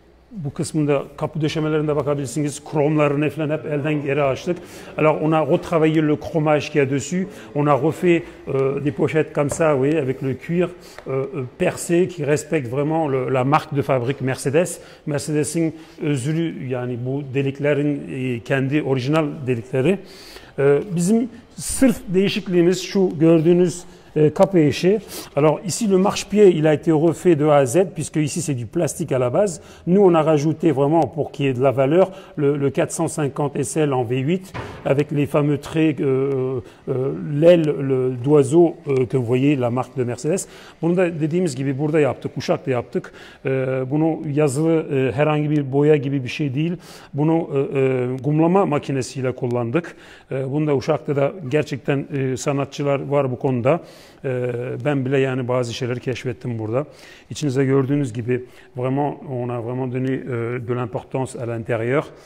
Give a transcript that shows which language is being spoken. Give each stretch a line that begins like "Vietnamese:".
Turkish: Bu kısmında kapı döşemelerinde bakabilirsiniz. Kromlarını falan hep elden geri açtık.
French: Alors on a retravaillé le chromage qu'il y a dessus. On a refait des pochettes comme ça, oui, avec le cuir percé qui respecte vraiment la marque de fabrique Mercedes.
Turkish: Mercedes'in özürü yani bu deliklerin kendi orijinal delikleri. Bizim sırf değişikliğimiz şu gördüğünüz capot éché.
French: Alors ici le marchepied il a été refait de A à Z puisque ici c'est du plastique à la base. Nous on a rajouté vraiment pour qu'il y ait de la valeur le 450 SL en V8 avec les fameux traits, l'aile d'oiseau que vous voyez la marque de Mercedes.
Turkish: Bunu da dediğimiz gibi burada yaptık, Uşak'ta yaptık. Bunu yazılı herhangi bir boya gibi bir şey değil. Bunu gumlama makinesiyle kullandık. Bunu da Uşak'ta da gerçekten sanatçılar var bu konuda. Ben bile yani bazı şeyleri keşfettim burada. İçinizde gördüğünüz gibi
French: vraiment on a vraiment donné de l'importance à l'intérieur.